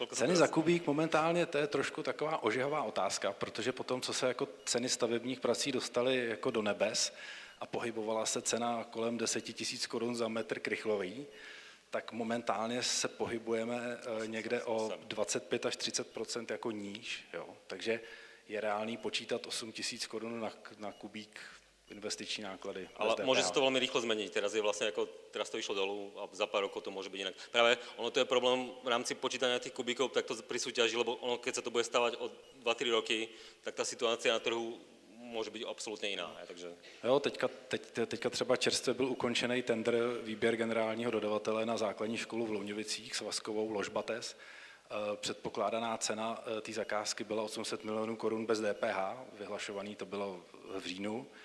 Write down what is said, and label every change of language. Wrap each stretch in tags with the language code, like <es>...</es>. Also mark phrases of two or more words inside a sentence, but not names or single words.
<cs>ceny za kubík momentálně to je trošku taková ožehavá otázka, protože potom, co se jako ceny stavebních prací dostaly jako do nebes a pohybovala se cena kolem 10 000 korun za metr krychlový, tak momentálně se pohybujeme někde o 25 až 30% jako níž. Jo. Takže je reálný počítat 8 000 korun na kubík investiční náklady.</cs> <sk>Ale môže sa to veľmi rýchlo zmeniť. Teraz to išlo dolu a za pár rokov to môže byť inak. Práve ono to je problém v rámci počítania tých kubíkov, tak to pri súťaži, lebo ono, keď sa to bude stavať o 2-3 roky, tak tá situácia na trhu môže byť absolútne iná. Takže...</sk> <cs>Jo, teďka třeba čerstvě byl ukončený tender výběr generálního dodavatele na základní školu v Louňovicích s Vaskovou Ložbates. Předpokládaná cena té zakázky byla 800 milionů korun bez DPH, vyhlašovaný to bylo v říjnu.</cs>